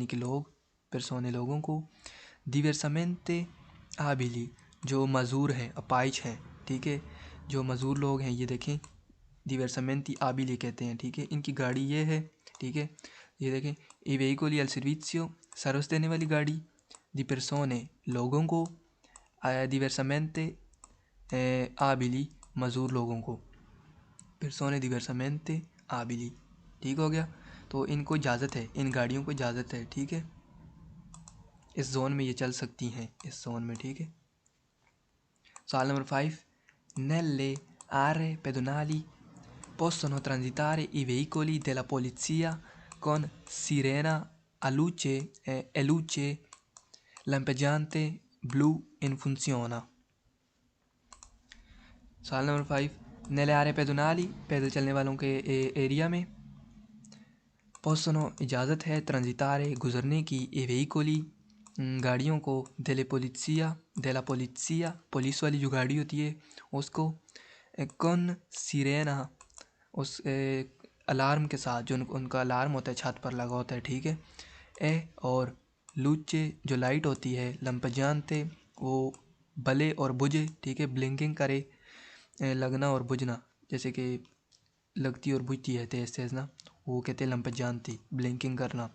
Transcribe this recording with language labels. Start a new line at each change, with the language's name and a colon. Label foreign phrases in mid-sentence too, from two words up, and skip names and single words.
Hindi: कि लोग, पेर्सोने लोगों को,
Italian: diversamente abili
Hindi: जो मज़ूर हैं, अपाइज हैं, ठीक है, जो मज़ूर लोग हैं, ये देखें
Italian: diversamente abili
Hindi: कहते हैं, ठीक है, इनकी गाड़ी ये है, ठीक है, ये देखें
Italian: i veicoli al servizio
Hindi: सर्विस देने वाली गाड़ी,
Italian: di persone
Hindi: लोगों को,
Italian: diversamente abili
Hindi: मज़ूर लोगों को,
Italian: persone diversamente abili,
Hindi: ठीक हो गया। तो इनको इजाज़त है, इन गाड़ियों को इजाज़त है, ठीक है, इस जोन में ये चल सकती हैं, इस जोन में, ठीक है। सवाल नंबर 5,
Italian: nelle aree pedonali possono transitare i veicoli della polizia con sirena e luce lampeggiante blu in funziona।
Hindi: सवाल नंबर 5,
Italian: nelle aree pedonali
Hindi: पैदल चलने वालों के एरिया में, possono इजाज़त है, transitare गुज़रने की,
Italian: e veicoli
Hindi: गाड़ियों को,
Italian: della polizia
Hindi: पुलिस वाली जो गाड़ी होती है उसको, कौन सिरेना उस अलार्म के साथ, जो उनका अलार्म होता है छत पर लगा होता है, ठीक है, और लूचे जो लाइट होती है, लंपजानते वो बले और बुझे, ठीक है, ब्लिंकिंग करे, लगना और बुझना, जैसे कि लगती और बुझती है तेज़ तेज़ ना, वो कहते हैं लंपजानती, ब्लिंकिंग करना।